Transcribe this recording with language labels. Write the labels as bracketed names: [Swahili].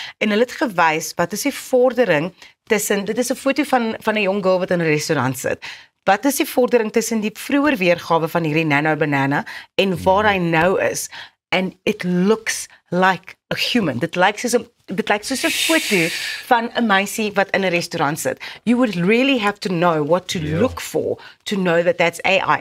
[Afrikaans] En hulle het gewys wat is die vordering tussen, dit is 'n foto van 'n jong girl wat in 'n restaurant sit. Wat is die vordering tussen die vroeër weergawe van hierdie Nano Banana en waar hy nou is? [English] And it looks like a human. [Afrikaans] Dit lyk soos 'n foto van 'n meisie wat in 'n restaurant sit. [English] You would really have to know what to look for to know that that's AI.